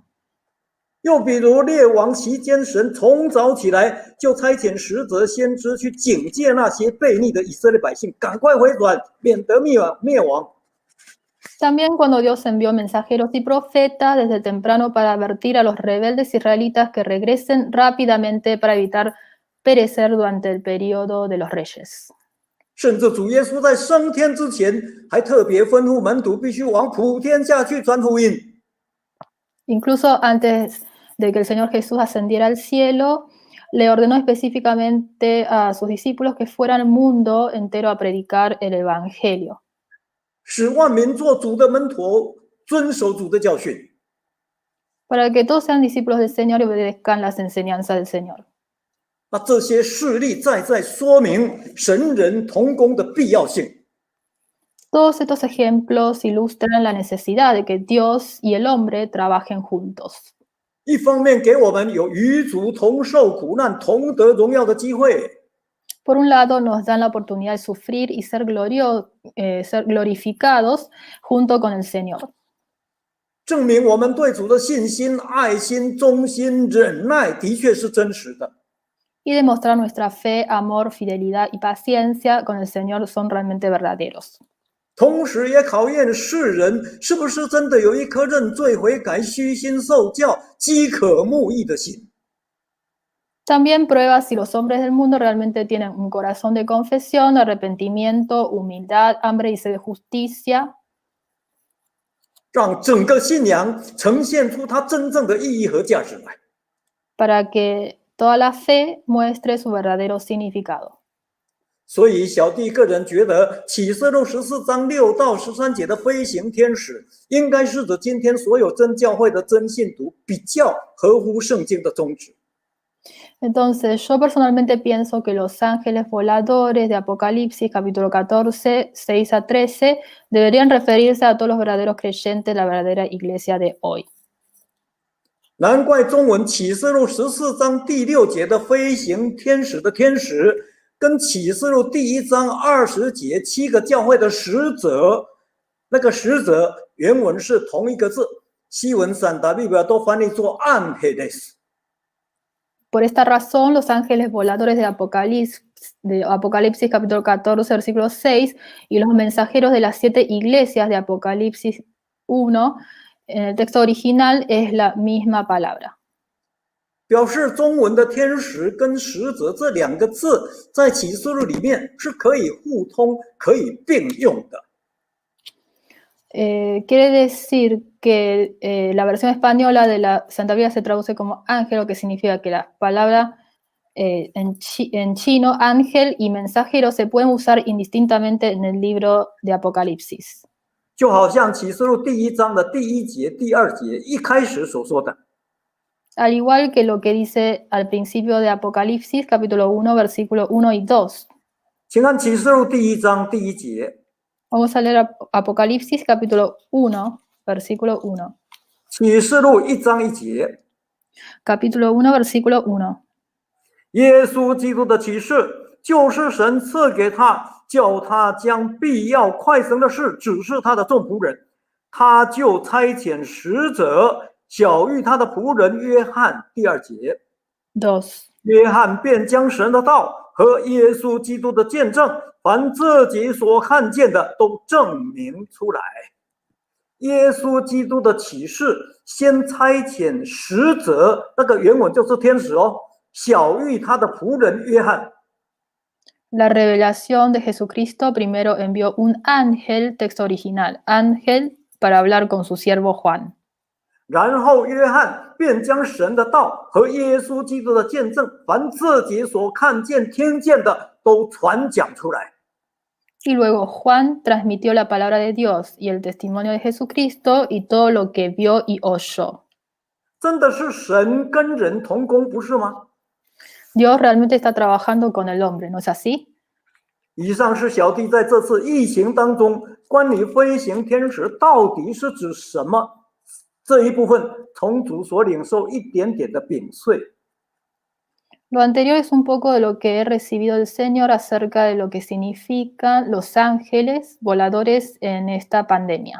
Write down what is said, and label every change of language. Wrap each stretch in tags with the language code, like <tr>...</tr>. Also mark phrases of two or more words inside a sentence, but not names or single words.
<zh>又比如列王期间，神从早起来就差遣使者先知去警戒那些悖逆的以色列百姓，赶快回转，免得灭亡。</zh> <es>También cuando Dios envió mensajeros y profetas desde temprano para advertir a los rebeldes israelitas que regresen rápidamente para evitar perecer durante el periodo de los reyes.</es> <zh>甚至主耶稣在升天之前，还特别吩咐门徒必须往普天下去传福音。</zh> <es>Incluso antes de que el Señor Jesús ascendiera al cielo, le ordenó específicamente a sus discípulos que fueran al mundo entero a predicar el Evangelio,</es> <zh>使万民做主的门徒，遵守主的教训。</zh> <es>para que todos sean discípulos del Señor y obedezcan las enseñanzas del Señor.</es> <zh>那这些事例在说明神人同工的必要性。</zh> <es>Todos estos ejemplos ilustran la necesidad de que Dios y el hombre trabajen juntos.</es> <zh>一方面给我们有与主同受苦难、同得荣耀的机会。</zh> <es>Por un lado, nos dan la oportunidad de sufrir y ser glorificados junto con el Señor.</es> <zh>证明我们对主的信心、爱心、忠心、忍耐的确是真实的。</zh> <es>Y demostrar nuestra fe, amor, fidelidad y paciencia con el Señor son realmente verdaderos.</es> <zh>同时也考验世人是不是真的有一颗认罪悔改、虚心受教、饥渴慕义的心。</zh> <es>También prueba si los hombres del mundo realmente tienen un corazón de confesión, arrepentimiento, humildad, hambre y sed de justicia,</es> <zh>让整个信仰呈现出它真正的意义和价值来。</zh> <es>para que toda la fe muestre su verdadero significado.</es> <zh>所以小弟个人觉得启示录14章6到13节的飞行天使，应该是指今天所有真教会的真信徒比较合乎圣经的宗旨。</zh> <es>Entonces, yo personalmente pienso que los ángeles voladores de Apocalipsis, capítulo 14, 6 a 13, deberían referirse a todos los verdaderos creyentes de la verdadera iglesia de hoy.</es> <zh>难怪中文启示录14章第6节的飞行天使的天使，跟启示录第1章20节7个教会的使者，那个使者原文是同一个字，西文散达利表都翻译作 ángeles。</zh> <es>Por esta razón, los ángeles voladores de Apocalipsis capítulo 14, versículo 6, y los mensajeros de las 7 iglesias de Apocalipsis 1, en el texto original es la misma palabra.</es> <zh>表示中文的天使跟使者这2个字，在启示录里面是可以互通、可以并用的。</zh> <es>Quiere decir que la versión española de la Santa Biblia se traduce como ángel, que significa que la palabra en chino, ángel y mensajero, se pueden usar indistintamente en el libro de Apocalipsis.</es> <zh>就好像启示录第1章的第1节、第2节一开始所说的。</zh> <es>Al igual que lo que dice al principio de Apocalipsis, capítulo 1, versículo 1 y 2.</es> <zh>请看启示录第1章第1节。</zh> <es>Vamos a leer Apocalipsis capítulo 1, versículo 1.</es> <zh>启示录1章1节。</zh> <es>Capítulo 1, versículo 1.</es> <zh>耶稣基督的启示，就是神赐给他，叫他将必要快成的事指示他的众仆人，他就差遣使者晓谕他的仆人约翰。第2节。 2. 约翰便将神的道和耶稣基督的见证，凡自己所看见的都证明出来。耶稣基督的启示，先差遣使者，那个原文就是天使哦，晓谕他的仆人约翰。</zh> <es>La revelación de Jesucristo primero envió un ángel, texto original, ángel para hablar con su siervo Juan.</es> <zh>然后约翰便将神的道和耶稣基督的见证，凡自己所看见、听见的，都传讲出来。</zh> <es>Y luego Juan transmitió la palabra de Dios y el testimonio de Jesucristo y todo lo que vio y oyó.</es> <zh>真的是神跟人同工，不是吗？</zh> <es>Dios realmente está trabajando con el hombre, ¿no es así?</es> <zh>以上是小弟在这次疫情当中关于飞行天使到底是指什么这一部分从主所领受一点点的饼碎。</zh> <es>Lo anterior es un poco de lo que he recibido del Señor acerca de lo que significan los ángeles voladores en esta pandemia.</es>